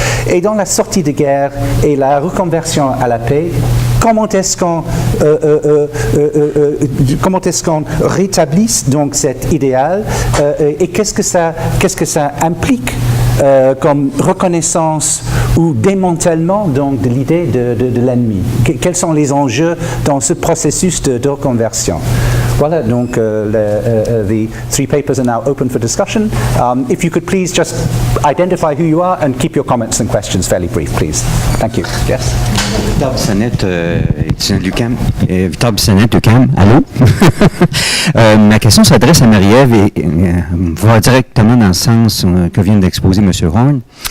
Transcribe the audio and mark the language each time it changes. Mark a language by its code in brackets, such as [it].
[fr] Et dans la sortie de guerre et la reconversion à la paix, comment est-ce qu'on rétablisse donc cet idéal et qu'est-ce que ça implique comme reconnaissance ou démantèlement donc de l'idée de l'ennemi? Quels sont les enjeux dans ce processus de reconversion? Voilà, donc [en] the 3 papers are now open for discussion. If you could please just identify who you are and keep your comments and questions fairly brief, please. Thank you. Yes. [fr] Victor Bissonnette, étudiant de l'UQAM. Victor Bissonnette, UQAM. Allô? Ma question s'adresse à Marie-Ève et va directement dans le sens que vient d'exposer M. Horn.